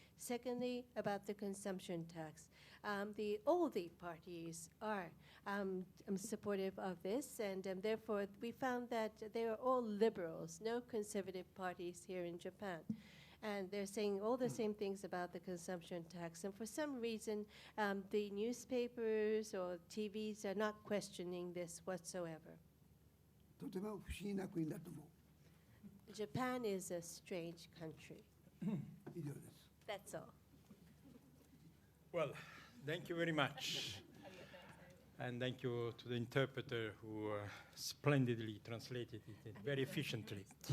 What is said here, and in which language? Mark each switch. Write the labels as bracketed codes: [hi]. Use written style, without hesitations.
[en] Secondly, about the consumption tax. All the parties are supportive of this, and therefore we found that they are all liberals, no conservative parties here in Japan. And they're saying all the same things about the consumption tax. And for some reason, the newspapers or TVs are not questioning this whatsoever. [ja] とても不思議な国だと思う。 [en] Japan is a strange country. [ja] 以上です。 [en] That's all. Well, thank you very much. And thank you to the interpreter who splendidly translated it very efficiently.